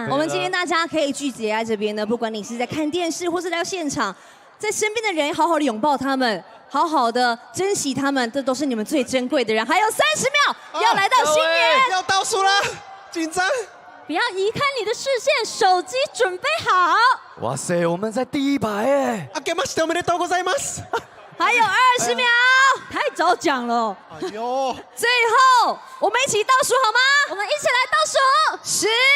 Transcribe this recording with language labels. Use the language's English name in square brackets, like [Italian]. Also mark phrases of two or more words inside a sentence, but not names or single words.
[Chinese] 我们今天大家可以聚集在这边呢，不管你是在看电视，或是来到现场，在身边的人好好的拥抱他们，好好的珍惜他们，这都是你们最珍贵的人。还有30秒，要来到新年，要倒数了，紧张。不要移开你的视线，手机准备好。哇塞，我们在第100哎！ [Japanese] あけましておめでとうございます。 [Chinese] 还有20秒，太早讲了。哎呦！最后，我们一起倒数好吗？我们一起来倒数